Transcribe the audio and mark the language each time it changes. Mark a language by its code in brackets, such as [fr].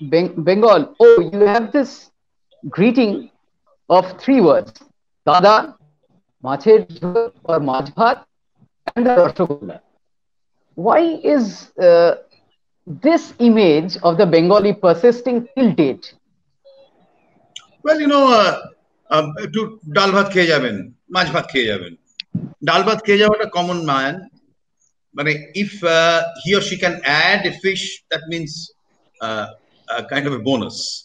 [en] Bengal. Oh, you have this greeting of 3 words: Dada, Macher Jhol or Mach Bhat, and the Rasgulla. Why is this image of the Bengali persisting till date? [bn] Well, একটু ডাল ভাত খেয়ে যাবেন, মাছ ভাত খেয়ে যাবেন। ডাল ভাত খেয়ে যাওয়াটা কমন মান, মানে [en] if he or she can add a fish, that means a kind of a bonus.